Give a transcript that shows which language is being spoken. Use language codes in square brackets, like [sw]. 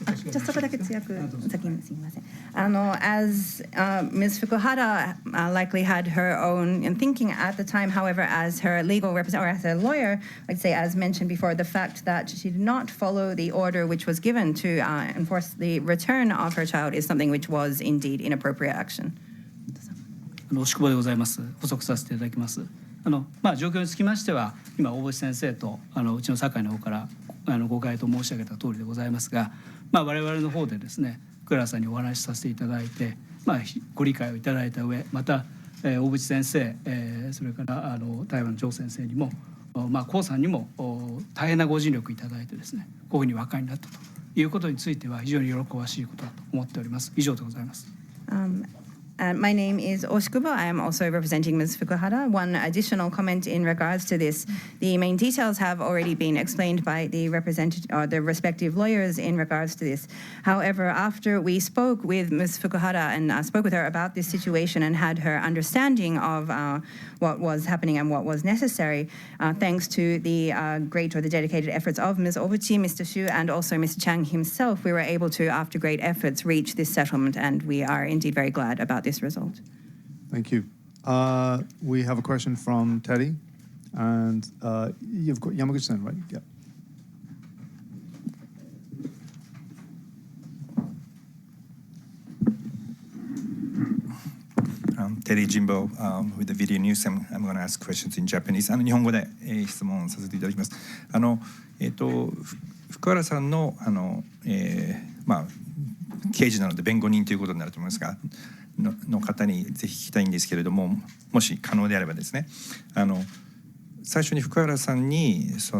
[ja] じゃあそこだけ強く先にすみません。 [en] As Ms. Fukuhara likely had her own thinking at the time, however, as her legal representative or as a lawyer, I'd say, as mentioned before, the fact that she did not follow the order which was given to enforce the return of her child is something which was indeed inappropriate action. [ja] 押久保でございます。補足させていただきます。状況につきましては、今大渕先生とうちの酒井の方からご回答申し上げた通りでございますが、我々の方でですね、福原さんにお話しさせていただいて、ご理解をいただいた上、また大渕先生、それから台湾の張先生にも、江さんにも大変なご尽力いただいてですね、こういうふうに和解になったということについては非常に喜ばしいことだと思っております。以上でございます。 [en] My name is Oskubo. I am also representing Ms. Fukuhara. One additional comment in regards to this. The main details have already been explained by the respective lawyers in regards to this. However, after we spoke with Ms. Fukuhara and spoke with her about this situation and had her understanding of what was happening and what was necessary, thanks to the great or the dedicated efforts of Ms. Obuchi, Mr. Xu, and also Mr. Chang himself, we were able to, after great efforts, reach this settlement, and we are indeed very glad about this result. Thank you. We have a question from Teddy, and you've got Yamaguchi-san, right? Yeah. Teddy Jimbo with the video news. I'm going to ask questions in Japanese. [ja] 日本語で質問させていただきます。福原さんの刑事なので弁護人ということになると思いますが、の方にぜひ聞きたいんですけれども、もし可能であればですね、最初に福原さんに